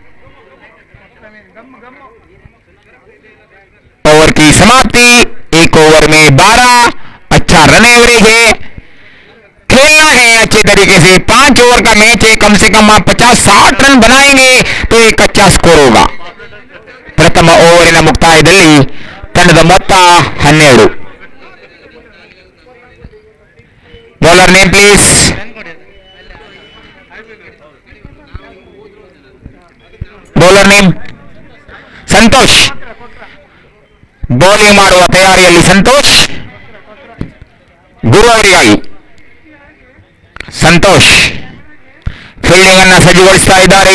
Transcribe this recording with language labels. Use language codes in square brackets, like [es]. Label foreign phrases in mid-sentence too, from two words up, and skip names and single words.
[hi] ओवर की समाप्ति, 1 ओवर में 12। अच्छा रन एवरेज है, खेलना है अच्छे तरीके से। 5 ओवर का मैच है, कम से कम आप 50-60 रन बनाएंगे तो एक अच्छा स्कोर होगा। [kn] ಪ್ರಥಮ ಓವರಿನ ಮುಕ್ತಾಯದಲ್ಲಿ ತಂಡದ ಮೊತ್ತ 12। [en] Bowler name please. bowler name [kn] ಸಂತೋಷ್, ಬೌಲಿಂಗ್ ಮಾಡುವ ತಯಾರಿಯಲ್ಲಿ ಸಂತೋಷ್, ಗುರು ಅವರಿಗಾಗಿ ಸಂತೋಷ್ ಫೀಲ್ಡಿಂಗ್ ಅನ್ನು ಸಜ್ಜುಗೊಳಿಸ್ತಾ ಇದ್ದಾರೆ।